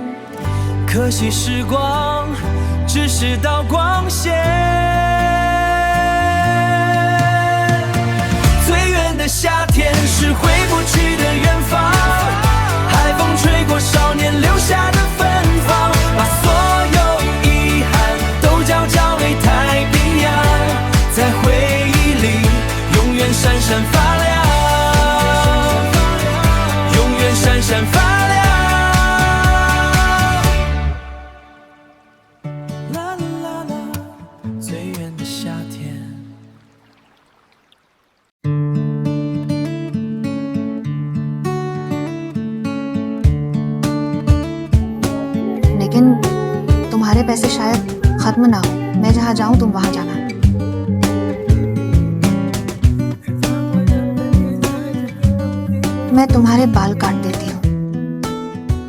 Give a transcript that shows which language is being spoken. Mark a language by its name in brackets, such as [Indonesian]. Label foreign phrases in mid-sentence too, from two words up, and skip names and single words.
[Chinese] 可惜时光只是道光线，最远的夏天是回不去的远方，海风吹过少年留下的芬芳，把所有遗憾都交给太平洋，在回忆里永远闪闪发亮，永远闪闪发亮。啦啦啦啦，最远的夏天。 [Hindi] लेकिन तुम्हारे पैसे शायद खत्म ना हो, मैं जहाँ जाऊँ तुम वहाँ जाना। मैं तुम्हारे बाल काट देती हूँ।